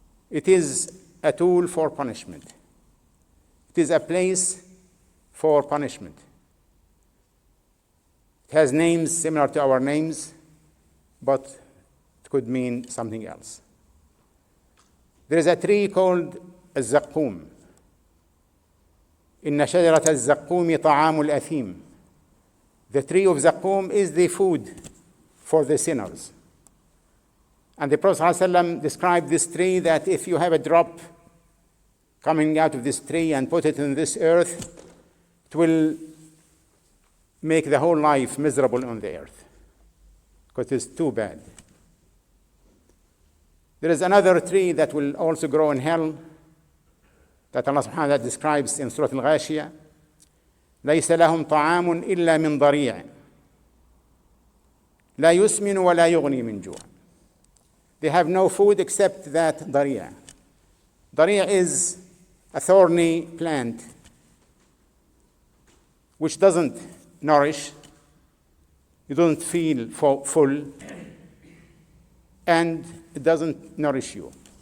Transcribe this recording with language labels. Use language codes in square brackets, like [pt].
[en] It is a tool for punishment. It is a place for punishment. It has names similar to our names, but it could mean something else. There is a tree called الزقوم. [ar] إن شجرة الزقوم طعام الأثيم. [en] The tree of Zaqum is the food for the sinners. And the Prophet ﷺ described this tree that if you have a drop coming out of this tree and put it in this earth, it will make the whole life miserable on the earth, because it's too bad. There is another tree that will also grow in hell that Allah subhanahu wa ta'ala describes in Surah Al-Ghashiyah. [ar] ليس لهم طعام إلا من ضريع لا يسمن ولا يغني من جوع. [en] They have no food except that ضريع. ضريع is a thorny plant which doesn't nourish, you don't feel full, and it doesn't nourish you.